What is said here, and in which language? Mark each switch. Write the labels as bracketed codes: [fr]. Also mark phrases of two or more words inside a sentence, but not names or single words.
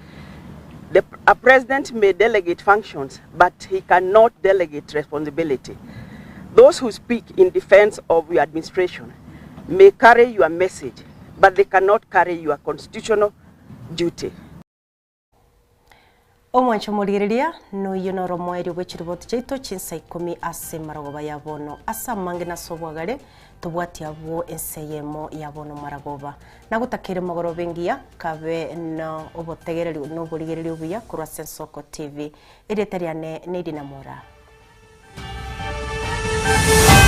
[en] A president may delegate functions, but he cannot delegate responsibility. Those who speak in defense of your administration may carry your message, but they cannot carry your constitutional duty. [guz] Omwancho murigereria no yonoro mweri wechiriboti chaito Chinsa Ikomi ase maragoba yabono asa mange na sobwagare tubwati abo enseyemo yabono maragoba nagutakire magoro bengia kabe no obotegereri no burigereri obuya kurwa Sensoko TV eretariane nedina mora.